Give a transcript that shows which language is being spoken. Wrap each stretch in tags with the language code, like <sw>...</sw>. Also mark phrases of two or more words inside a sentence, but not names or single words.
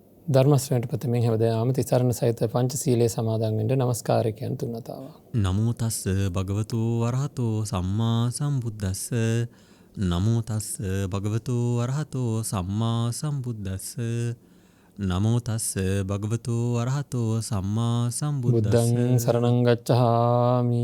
<si>ධර්ම ශ්‍රවණයට ප්‍රථමයෙන් හැමදාම තිසරණ සහිත පංචශීලයේ සමාදන් වෙන්න නමස්කාරය කියන තුන් වතාවක්.</si> <pi>නමෝ තස්ස භගවතු වරහතෝ සම්මා සම්බුද්දස්ස. නමෝ තස්ස භගවතු වරහතෝ සම්මා සම්බුද්දස්ස. නමෝ තස්ස භගවතු වරහතෝ සම්මා සම්බුද්දස්ස. බුද්ධං සරණං ගච්ඡාමි.</pi>